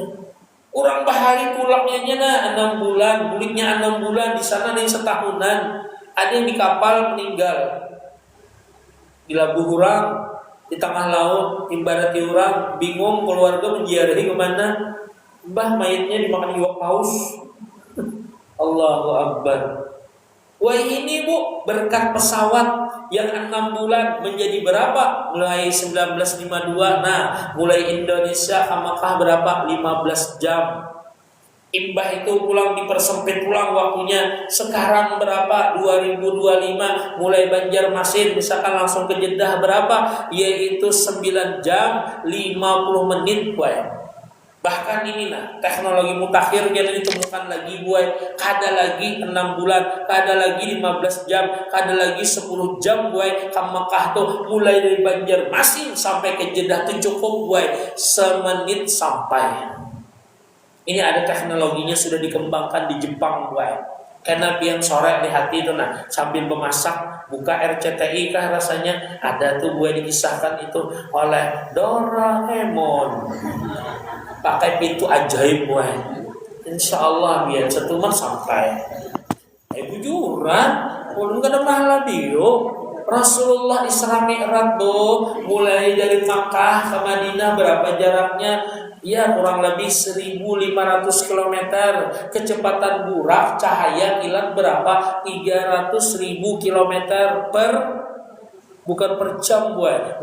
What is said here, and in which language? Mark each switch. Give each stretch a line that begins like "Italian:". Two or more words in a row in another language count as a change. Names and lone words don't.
Banjar: Orang bahari pulangnya 6 bulan, buliknya 6 bulan, di sana ada yang setahunan.
Indonesian: Ada yang di kapal meninggal. Di labuh orang, di tengah laut, ibaratnya orang bingung keluarga menziarahi kemana.
Banjar: Mbah mayatnya dimakan iwak paus.
Arabic: الله أكبر.
Indonesian: Wah ini bu, berkat pesawat yang 6 bulan menjadi berapa? Mulai 1952. Mulai Indonesia ke Makkah berapa? 15 jam.
Banjar: Imbah itu pulang dipersempit pulang waktunya.
Indonesian: Sekarang berapa? 2025 mulai Banjarmasin misalkan langsung ke Jeddah berapa? Yaitu 9 jam 50 menit, boy. Bahkan ini teknologi mutakhir yang ditemukan lagi, boy.
Banjar: Kada lagi 6 bulan, kada lagi 15 jam, kada lagi 10 jam, boy.
Indonesian: Ke Makkah tuh mulai dari Banjarmasin sampai ke Jeddah tuh cukup, boy. Semenit sampai. Ini ada teknologinya sudah dikembangkan di Jepang, boy. Karena pian sore di hati itu sambil memasak buka RCTI kah rasanya ada tuh gue dikisahkan itu oleh Doraemon. Pakai pintu ajaib, boy.
Banjar: Insya Allah biar setuman sampai. Bujuran, ulun kada mahala dio.
Indonesian: Rasulullah Isra Mi'raj tuh mulai dari Makkah ke Madinah berapa jaraknya? Ya kurang lebih 1.500 km. Kecepatan burak cahaya kilat berapa? 300.000 km per, bukan per jam, boy.